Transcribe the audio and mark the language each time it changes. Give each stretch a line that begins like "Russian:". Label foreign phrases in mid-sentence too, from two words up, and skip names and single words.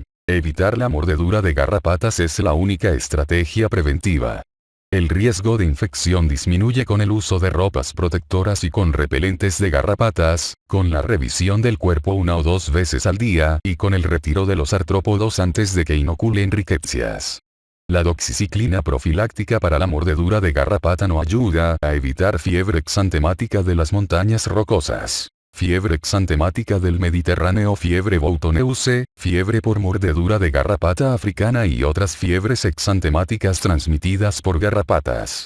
Spanish: Evitar la mordedura de garrapatas es la única estrategia preventiva. El riesgo de infección disminuye con el uso de ropas protectoras y con repelentes de garrapatas, con la revisión del cuerpo 1 o 2 veces al día y con el retiro de los artrópodos antes de que inoculen riquecias. La doxiciclina profiláctica para la mordedura de garrapata no ayuda a evitar fiebre exantemática de las montañas rocosas. Fiebre exantemática del Mediterráneo, fiebre Boutonneuse, fiebre por mordedura de garrapata africana y otras fiebres exantemáticas transmitidas por garrapatas.